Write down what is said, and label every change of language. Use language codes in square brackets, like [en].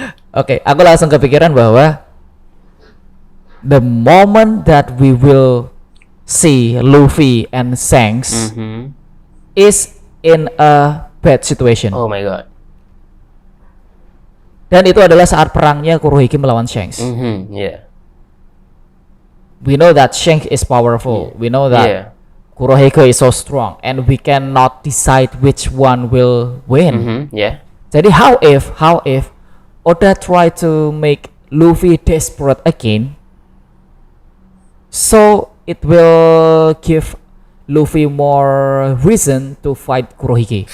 [id] Oke, aku langsung kepikiran bahwa [en] the moment that we will see Luffy and Shanks is in a bad situation. Oh my god. [id] Dan itu adalah saat perangnya Kurohige melawan Shanks. [en] We know that Shanks is powerful. We know that Kurohige is so strong, and we cannot decide which one will win. [id] Jadi [en] how if Oda try to make Luffy desperate again, so it will give Luffy more reason to fight Kurohige.